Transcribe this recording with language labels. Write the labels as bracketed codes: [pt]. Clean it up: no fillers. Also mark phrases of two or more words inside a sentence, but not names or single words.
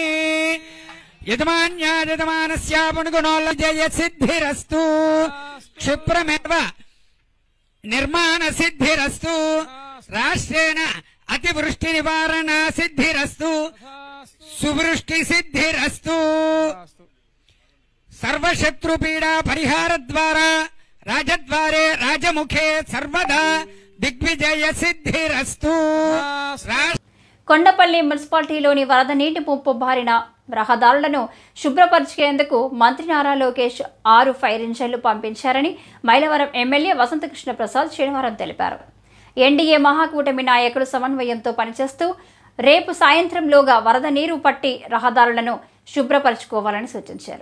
[sa] यजमान्यायजमानस्य पुण्यगुणोल्लय सिद्धिरस्तु क्षिप्रमेव निर्माण सिद्धिरस्तु राष्ट्रेण अतिवृष्टि निवारण सिद्धिरस्तु सुवृष्टि सिद्धिरस्तु सर्वशत्रुपीडा परिहार द्वारा राजद्वारे राजमुखे सर्वदा दिग्विजय सिद्धिरस्तु। [te] కొండపల్లి మున్సిపాలిటీలోని వరద నీటి ముంపు బారిన రహదారులను శుభ్రపరిచేందుకు మంత్రి నారా లోకేష్ 6 ఫైర్ ఇంజన్లు పంపించారని మైలవరం ఎమ్మెల్యే వసంతకృష్ణ ప్రసాద్ శనివారం తెలిపారు. ఎన్డీఏ మహాకూటమి నాయకులు సమన్వయంతో పనిచేస్తూ రేపు సాయంత్రంలోగా వరద నీరు పట్టి రహదారులను శుభ్రపరచుకోవాలని సూచించారు.